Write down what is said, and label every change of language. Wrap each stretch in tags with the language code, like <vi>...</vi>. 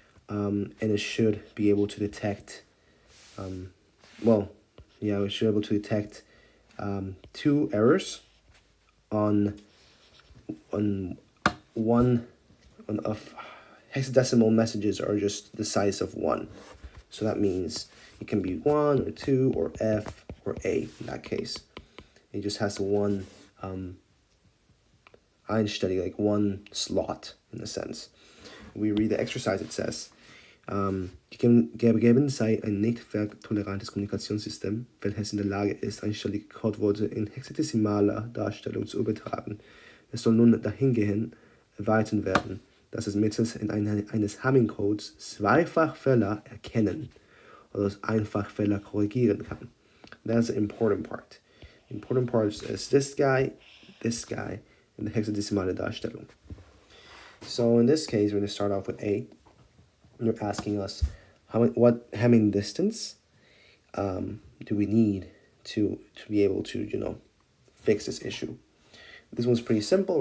<en>And it should be able to detect, it should be able to detect two errors on one of hexadecimal messages are just the size of 1. So that means it can be 1 or 2 or F or A in that case. It just has one Einstellung, like one slot in a sense. We read the exercise, it says,</en> <de>gegeben sei ein nicht werktolerantes Kommunikationssystem, welches in der Lage ist, einstellige Codeworte in hexadecimaler Darstellung zu übertragen. Es soll nun dahingehend erweitert werden, dass es mittels eines Hamming-Codes Zweifachfehler erkennen oder das Einfachfehler korrigieren kann.</de> <en>That's the important part. The important part is this guy, and the</en> <de>hexadecimale Darstellung.</de> <en>So in this case, we're going to start off with A. And they're asking us what Hamming distance do we need to be able to fix this issue. This one's pretty simple.</en>